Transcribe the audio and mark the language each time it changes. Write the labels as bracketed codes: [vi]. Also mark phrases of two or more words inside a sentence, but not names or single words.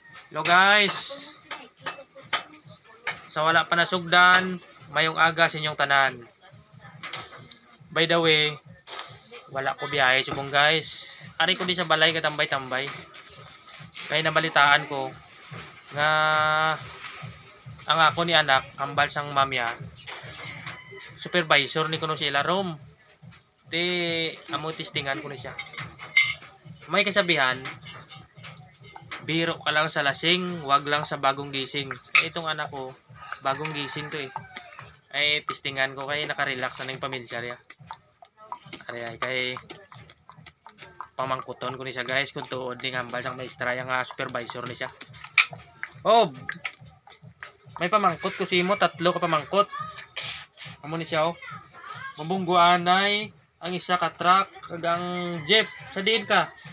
[en] Hello guys. [hil] Sa wala pa nasugdan, mayong aga sa inyong tanan. [en] By the way, [hil] wala ko biyahe subong guys. Ari ko di sa balay katambay-tambay. Kaya nabalitaan ko nga ang ako ni anak, kambal sang mamya. Supervisor ni kuno sila rom. Di amo testingan ko ni siya. [tl] May kasabihan, biro ka lang sa lasing, wag lang sa bagong gising. Itong anak ko, bagong gising to eh. [hil] Ay testingan ko kay naka-relax na ng pamilya niya. Ay kay pamangkuton ko ni siya guys kung tuod ni ngambal sang maestra yang supervisor ni siya. Oh. May pamangkot ko si mo, tatlo ka pamangkot. Amo ni siya oh. Mabunggo anay ang isa ka truck kag ang jeep sa diin ka.